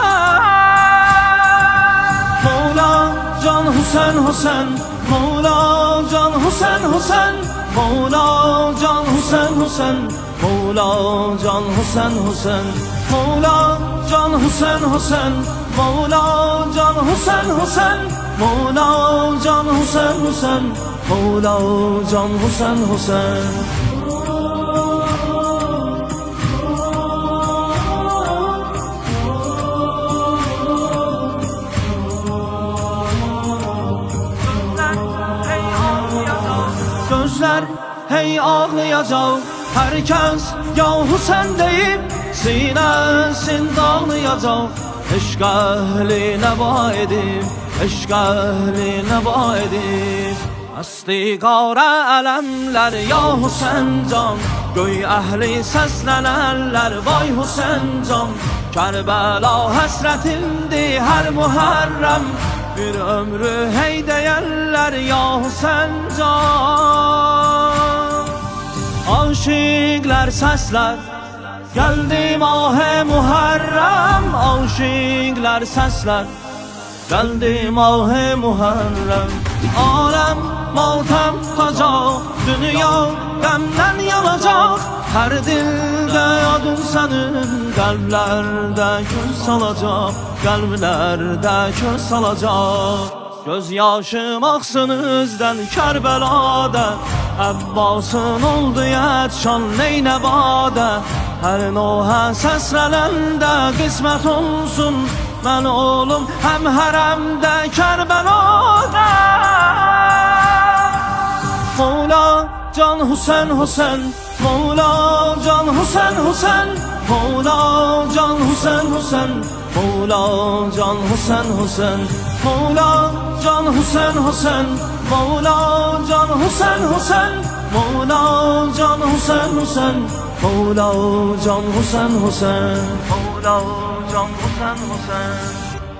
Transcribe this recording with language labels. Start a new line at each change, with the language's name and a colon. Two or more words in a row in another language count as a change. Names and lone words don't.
Turkish: Mevla can Hüseyn Hüseyn, Mevla can Hüseyn Hüseyn, Mevla can Hüseyn Hüseyn, Mevla can Hüseyn Hüseyn, Mevla can Hüseyn Hüseyn, Mevla can Hüseyn Hüseyn, Mevla can Hüseyn Hüseyn, Mevla can Hüseyn Hüseyn. Gözler hey ağlayacak, herkes ya Hüseyin deyip sinesinde ağlayacak. Eşk ehline vaedim, eşk ehline vaedim.
Azerbaijani: Asti qara ələmlər ya Hüseyin can, göy əhli səslənərlər vay Hüseyin can. Kərbəla həsrətindir hər Muharrem, bir ömrü hey deyərlər ya Hüseyin can.
Turkish: Aşıklar sesler geldi mah-ı Muharrem. Aşıklar sesler geldi mah-ı Muharrem. Alem matem tutacak, dünya qəmdən yanacak. Her dilde adın senin, kalplerde köz salacak, kalplerde köz salacak. Göz yaşım aksın üzden Kerbela'da, Abbas'ın oldu yetşan Neynəbada.
Azerbaijani: Her noha səsrələndə qismət olsun, mən olum həm hərəmdə Kerbela'da. Mevla can Hüseyn Hüseyn, Mevla can Hüseyn Hüseyn, Mevla can Hüseyn Hüseyn, Mevla can Hüseyn Hüseyn, Mevla can Hüseyn Hüseyn, Mevla can Hüseyn Hüseyn, Mevla can Hüseyn Hüseyn, Mevla can Hüseyn Hüseyn, Mevla can Hüseyn Hüseyn.